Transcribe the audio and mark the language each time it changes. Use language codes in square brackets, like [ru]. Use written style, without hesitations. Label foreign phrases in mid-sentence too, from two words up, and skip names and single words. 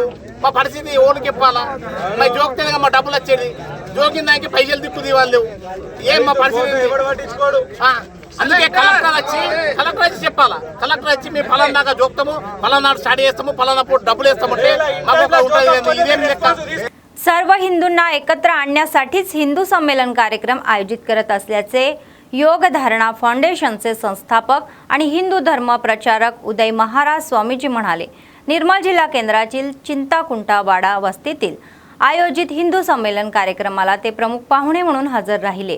[te] మా పరిస్థితి ఓనికి ఇప్పాలా? మరి జోకితేనే మా డబ్బులు వచ్చేది, జోకిన దానికి పైసలు దిక్కు తీయాలి లేవు. ఏం మా పరిస్థితి? అందుకే కలెక్టర్ వచ్చి చెప్పాలా, కలెక్టర్ వచ్చి మేము పలానా దాకా జోక్తాము, పలానా స్టార్ట్ చేస్తాము, పలానా పూట డబ్బులు వేస్తామంటే మాకు ఉంటుంది. ఇదేం లెక్క [mr] सर्व हिंदूंना एकत्र आणण्यासाठीच हिंदू संमेलन कार्यक्रम आयोजित करत असल्याचे योग धारणा फाउंडेशनचे संस्थापक आणि हिंदू धर्म प्रचारक उदय महाराज स्वामीजी म्हणाले. निर्मल जिल्हा केंद्रातील चिंताकुंटावाडा वस्तीतील आयोजित हिंदू संमेलन कार्यक्रमाला ते प्रमुख पाहुणे म्हणून हजर राहिले.